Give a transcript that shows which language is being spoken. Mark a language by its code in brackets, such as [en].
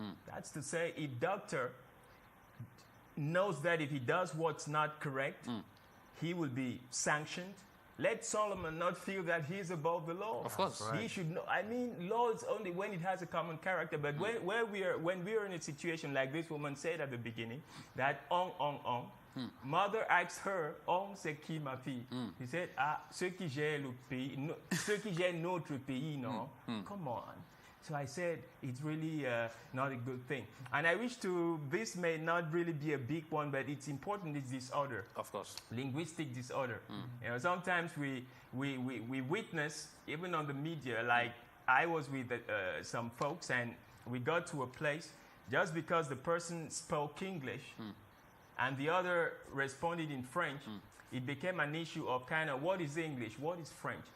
[en] That's to say, if doctor knows that if he does what's not correct, he will be sanctioned. Let Solomon not feel that he's above the law. Of course. Right. He should know. I mean, law is only when it has a common character. But when we are in a situation like this woman said at the beginning, that mother asked her, [fr] c'est qui ma fille? [en] He said, [fr] ceux qui gèrent le pays, ceux qui gèrent notre pays, no? [en] Come on. So I said, it's really not a good thing. And I wish this may not really be a big one, but it's important, it's disorder. Of course. Linguistic disorder. You know, sometimes we witness, even on the media, like I was with some folks and we got to a place just because the person spoke English and the other responded in French, it became an issue of kind of what is English, what is French.